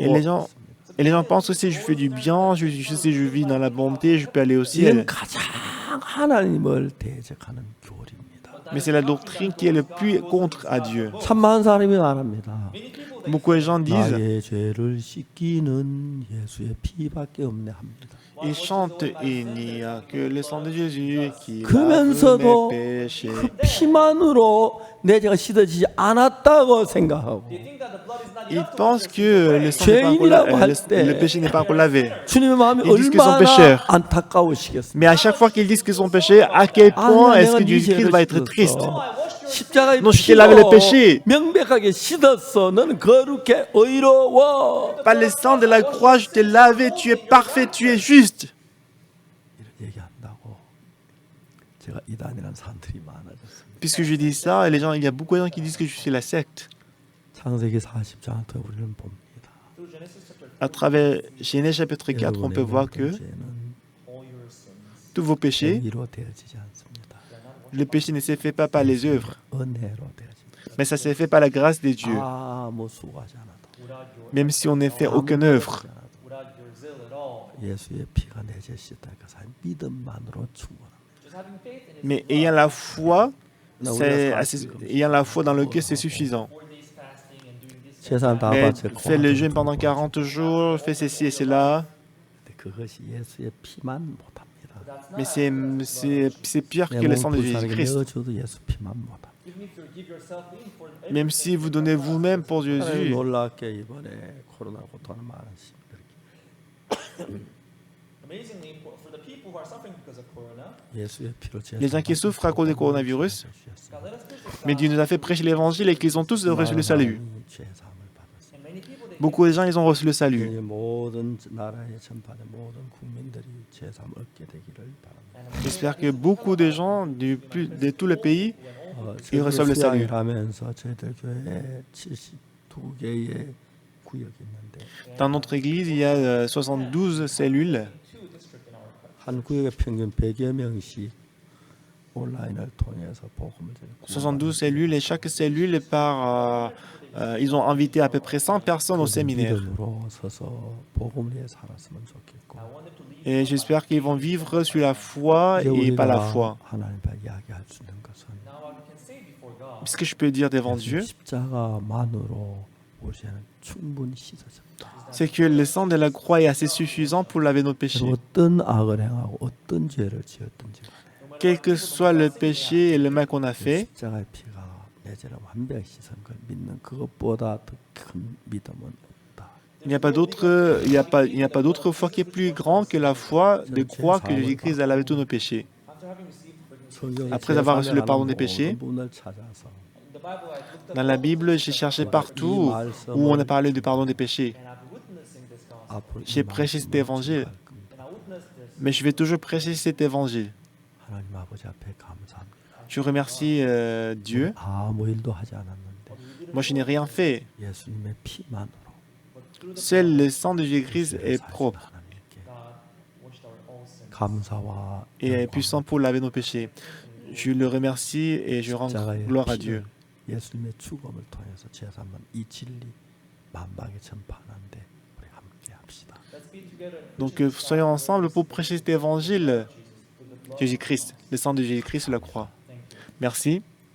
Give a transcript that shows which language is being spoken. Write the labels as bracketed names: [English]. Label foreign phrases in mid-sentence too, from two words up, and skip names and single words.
[French] Et les gens pensent aussi, je fais du bien, si je vis dans la bonté, je peux aller au ciel. [Korean] 이는 가장 하나님을 대적하는 교리입니다. [French] Mais c'est la doctrine qui est le plus contre à Dieu. [Korean] 참 많은 사람이 말합니다. [French] Beaucoup de gens disent, [Korean] 나의 죄를 씻기는 예수의 피밖에 없네 합니다. [French] ils chantent, il n'y a que le sang de Jésus qui lave [Korean] 그러면서도 [French] mes péchés. [Korean] 그 피만으로 내 죄가 씻어지지 않았다고 생각하고 [French] Ils pensent que le sang n'est pas encore le péché n'est pas encore lavé. [Korean] 주님의 마음이 [French] Ils disent que sont [Korean] 얼마나 [French] pécheurs. [Korean] 안타까우시겠습니까? [French] Mais à chaque fois qu'ils disent qu'ils sont péchés, à quel point est-ce que Jésus-Christ va être triste? [Korean] 십자가의 [French] Non, je t'ai lavé le péché. [Korean] 명백하게 씻었어. 너는 거룩해 의로워. [French] Par le sang de la croix, je t'ai lavé, tu es parfait, tu es juste. [Korean] 이렇게 얘기한다고 제가 이단이라는 사람들이 많아졌습니다. [French] Puisque je dis ça, les gens, il y a beaucoup de gens qui disent que je suis la secte. [Korean] 창세기 40장 더 우리는 봅니다. [French] À travers Genèse chapitre 4, on peut voir que tous vos péchés, [Korean] 행위로 되어지지 않습니다. [French] le péché ne s'est fait pas par les œuvres, [Korean] 은혜로 되어집니다. [French] mais ça s'est fait par la grâce de Dieu. [Korean] 아무 수고하지 않아도 [French] Même si on n'a fait aucune œuvre. [Korean] 예수의 피가 내 죄 씻다 그 사람 믿음만으로 충분합니다. [French] Mais ayant la foi, ayant la foi dans le cœur, c'est suffisant. [Korean] 세상 다 [French] Mais [Korean] 바쳤고 [French] fais le jeûne pendant 40 jours, fais ceci et cela. [Korean] 그것이 예수의 피만 못합니다. [French] Mais c'est pire que le sang de Jésus-Christ. [Korean] 내어줘도 예수 피만 못합니다. [French] Même si vous donnez vous-même pour Jésus, [Korean] 놀랍게 이번에 코로나 고통하는 많은 예수의 피로 [French] les gens qui souffrent à cause du coronavirus, mais Dieu nous a fait prêcher l'évangile et qu'ils ont tous reçu le salut. Beaucoup de gens, ils ont reçu le salut. [Korean] 모든 나라의 전반의 모든 국민들이 죄사함을 얻게 되기를 바랍니다. [French] J'espère que beaucoup de gens de tout le pays, ils reçoivent le salut. [Korean] 하면서 저희들 교회에 72개의 구역이 있는데 [French] Dans notre église, il y a 72 cellules. [Korean] 한 구역에 평균 100여 명씩 온라인을 통해서 복음을 전하고 [French] 72 cellules et chaque cellule ils ont invité à peu près 100 personnes au séminaire. [Korean] 믿음으로 서서 복음을 위해 살았으면 좋겠고 [French] Et j'espère qu'ils vont vivre sur la foi [Korean] 이제 [French] et par la [Korean] 우리가 [French] foi. [Korean] 하나님 앞에 이야기할 수 있는 것은 [French] Ce que je peux dire devant Dieu, [Korean] 십자가만으로 우리는 충분히 씻어집니다. [French] c'est que le sang de la croix est assez suffisant pour laver nos péchés. [Korean] 어떤 악을 행하고 어떤 죄를 지었든지 [French] Quel que soit le péché et le mal qu'on a fait, [Korean] 십자가의 피가 내 죄를 완벽히 씻은 걸 믿는 그것보다 더 큰 믿음은 없다. [French] il n'y a pas d'autre foi qui est plus grand que la foi de croire que Jésus-Christ a lavé tous nos péchés. Après avoir reçu le pardon des péchés, dans la Bible, j'ai cherché partout où on a parlé du pardon des péchés. J'ai prêché cet évangile, mais je vais toujours prêcher cet évangile. [Korean] 하나님 아버지 앞에 감사합니다. [French] Je remercie Dieu. [Korean] 아무 일도 하지 않았는데 [French] Moi, je n'ai rien fait. [Korean] 예수님의 피만으로 [French] Seul le sang de Jésus-Christ est propre [Korean] 하나님께 감사와 [French] et est puissant pour laver nos péchés. Je le remercie et je rends gloire à Dieu. [Korean] 예수님의 죽음을 통해서 제사만 이 진리 만방에 전파하는데 우리 함께 합시다. [French] Donc, soyons ensemble pour prêcher cet évangile. Jésus-Christ, le sang de Jésus-Christ sur la croix. Merci.